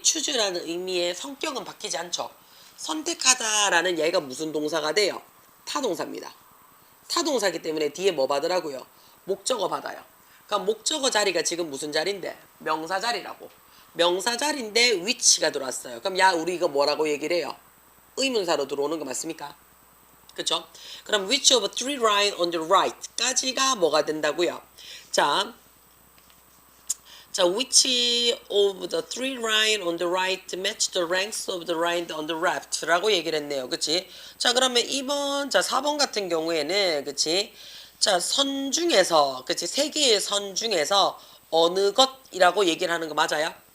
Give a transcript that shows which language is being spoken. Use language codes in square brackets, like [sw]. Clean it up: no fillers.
[ko] choose라는 의미의 성격은 바뀌지 않죠. 선택하다라는 얘가 무슨 동사가 돼요? 타동사입니다. 타동사기 때문에 뒤에 뭐 받으라고요? 목적어 받아요. 그럼 목적어 자리가 지금 무슨 자리인데? 명사 자리라고. 명사 자리인데 which가 들어왔어요. 그럼 야, 우리 이거 뭐라고 얘기를 해요? 의문사로 들어오는 거 맞습니까? 그쵸? 그럼 [en] which of three line on the right [ko] 까지가 뭐가 된다고요? 자, [en] which of the three line on the right match the ranks of the line on the left [ko] 라고 얘기를 했네요. 그치? 자, 그러면 2번, 자, 4번 같은 경우에는, 그치? 자, 선 중에서, 그치? 세 개의 선 중에서 어느 것이라고 얘기를 하는 거 맞아요?